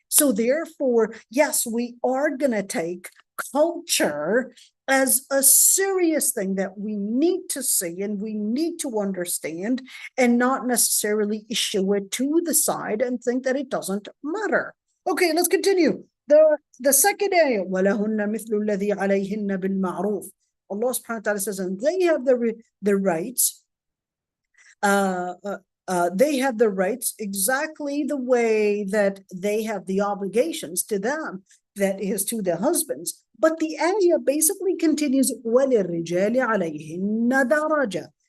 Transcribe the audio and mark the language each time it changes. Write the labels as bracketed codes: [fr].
[en] So therefore, yes, we are going to take culture as a serious thing that we need to see and we need to understand, and not necessarily issue it to the side and think that it doesn't matter. Okay, let's continue. The second ayah, [ar] وَلَهُنَّ مِثْلُ الَّذِي عَلَيْهِنَّ بِالْمَعْرُوفِ. [en] Allah subhanahu wa ta'ala says, and they have the rights, they have the rights exactly the way that they have the obligations to them, that is to their husbands. But the ayah basically continues, [ar] وَلِلرِّجَالِ عَلَيْهِنَّ دَرَجَةٌ.